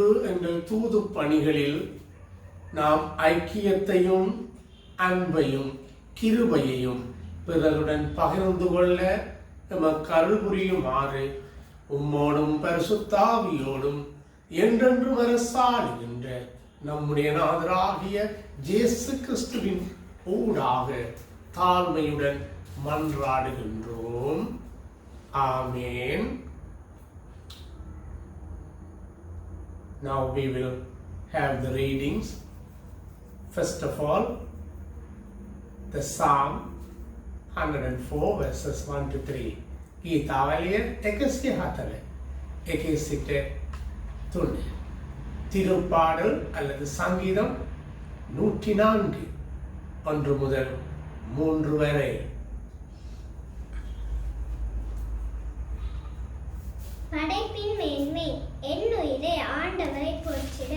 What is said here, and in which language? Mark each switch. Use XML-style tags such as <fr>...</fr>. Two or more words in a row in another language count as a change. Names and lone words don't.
<ta>எங்கள் தூது பணிகளில் நாம் ஐக்கியத்தையும் அன்பையும் கிருபையையும் பிறருடன் பகிர்ந்து கொள்ள எமக்கு அருள் புரியுமாறு உம்மோடும் பரிசுத்தாவியோடும் என்றென்றும் அரசாளுகின்ற நம்முடைய நாதராகிய இயேசு கிறிஸ்துவின் ஊடாக தாழ்மையுடன் மன்றாடுகின்றோம். ஆமென்.</ta> <en>Now we will have the readings. First of all, the Psalm 104 verses 1 to 3.</en> <si>ගීතාවලිය 104 එකේ සිට 3.</si> <ta>திருப்பாடல் அல்லது சங்கீதம் 104 1 முதல் 3 வரை. படைப்பின் மேன்மை. என் உயிரே ஆண்டவரை போற்றிடு.</ta>